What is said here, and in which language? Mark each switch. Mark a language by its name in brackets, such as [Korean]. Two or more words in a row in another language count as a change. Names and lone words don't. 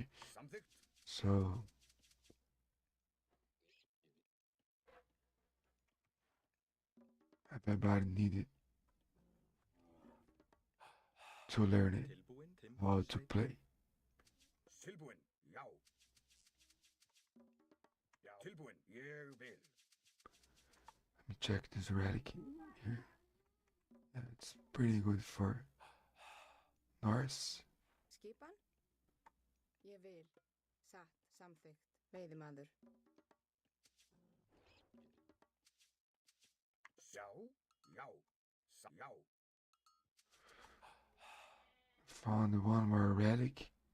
[English] So everybody needed to learn it, how to play. Let me check this relic here. Yeah, it's pretty good for Norse. [Icelandic] Skipan? Ég vil. Satt, samþykkt. Veiðimaður. [English] Found one more relic.